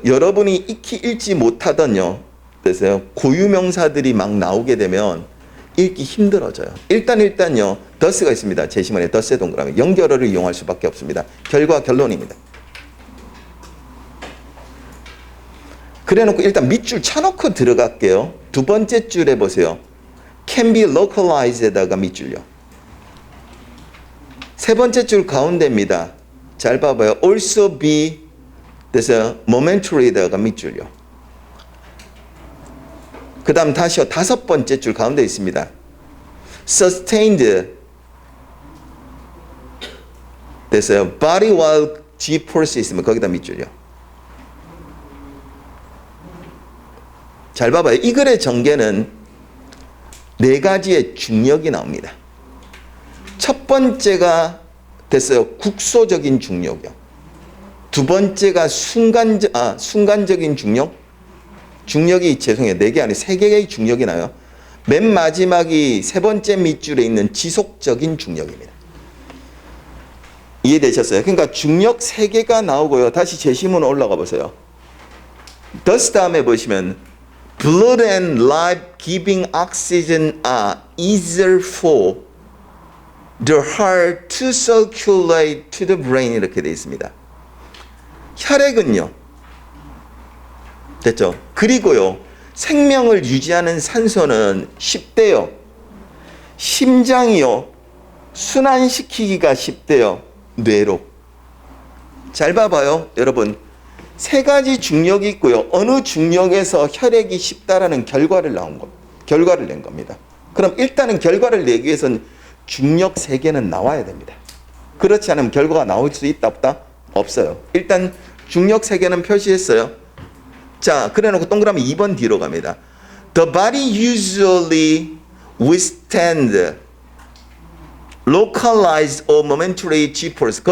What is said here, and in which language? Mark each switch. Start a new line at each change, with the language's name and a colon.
Korean: 여러분이 익히 읽지 못하던요. 됐어요. 고유명사들이 막 나오게 되면 읽기 힘들어져요. 일단요. 더스가 있습니다. 제시문에 더스의 동그라미. 연결어를 이용할 수밖에 없습니다. 결과 결론입니다. 그래놓고 일단 밑줄 쳐놓고 들어갈게요. 두 번째 줄에 보세요.
English: can be localized에다가
Korean: 밑줄요. 세 번째 줄 가운데입니다. 잘 봐봐요.
English: also be
Korean: 그래서
English: momentary에다가
Korean: 밑줄요. 그 다음 다시요. 다섯 번째 줄 가운데 있습니다. sustained 됐어요.
English: body while G-force
Korean: 있으면 거기다 밑줄요. 잘 봐봐요. 이 글의 전개는 네 가지의 중력이 나옵니다. 첫 번째가 됐어요. 국소적인 중력이요. 두 번째가 순간적인 중력. 중력이 죄송해요. 4개 아니고 3개의 중력이 나요. 맨 마지막이 세 번째 밑줄에 있는 지속적인 중력입니다. 이해되셨어요? 그러니까 중력 3개가 나오고요. 다시 제시문 올라가 보세요.
English: thus
Korean: 다음에 보시면
English: blood and life giving oxygen are easier for the heart to circulate to the brain
Korean: 이렇게 되어 있습니다. 혈액은요. 됐죠? 그리고요. 생명을 유지하는 산소는 쉽대요. 심장이요. 순환시키기가 쉽대요. 뇌로. 잘 봐봐요. 여러분. 세 가지 중력이 있고요. 어느 중력에서 혈액이 쉽다라는 결과를 낸 겁니다. 그럼 일단은 결과를 내기 위해서는 중력 3개는 나와야 됩니다. 그렇지 않으면 결과가 나올 수 있다 없다? 없어요. 일단 중력 3개는 표시했어요. 자, 그래놓고 동그라미 2번 뒤로 갑니다.
English: The body usually withstand localized or momentary G-force.